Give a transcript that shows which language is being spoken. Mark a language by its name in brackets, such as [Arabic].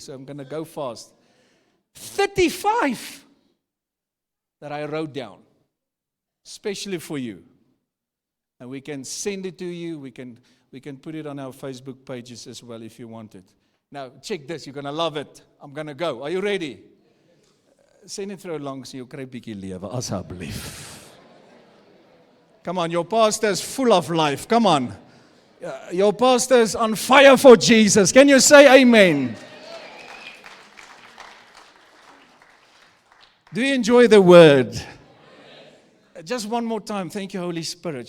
[English] So I'm going to go fast. 35 that I wrote down, especially for you. And we can send it to you. We can put it on our Facebook pages as well if you want it. Now, check this. You're going to love it. I'm going to go. Are you ready? [Afrikaans] Sê net vir jou langs, jy kry 'n bietjie lewe, asseblief. [English] Come on, your pastor is full of life. Come on. Your pastor is on fire for Jesus. Can you say amen? Do you enjoy the word? Just one more time. Thank you, Holy Spirit.